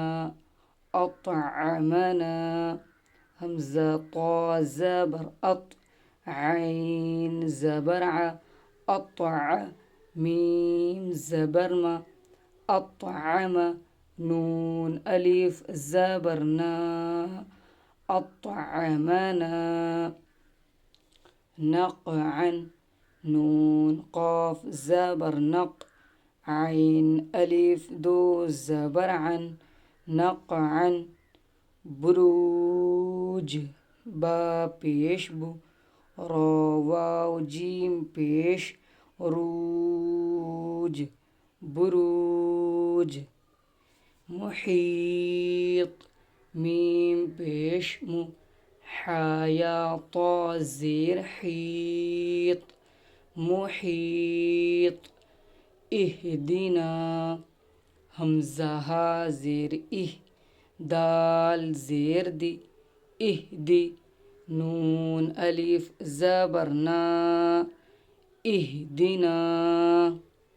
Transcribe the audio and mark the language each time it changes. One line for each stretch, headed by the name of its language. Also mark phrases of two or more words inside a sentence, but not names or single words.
Urdu: اطعمنا، حمزہ طا زبر اط، عین زبر ع، اطع، میم زبر ما، اطعم، نون الف زبر نا، اطعمنا، نقعا، نون قاف زبر نق، عین الف دو زبر عن، نقعا، بروج، با پیش بو، را واو جیم پیش روج، بروج، محیط، میم پیش مو، حا یا طا زیر حیط، محیط، اہدنا، حمزہ ہا زیر اہ، دال زیر دی، اہدی، نون الف زبر نا، اہدنا۔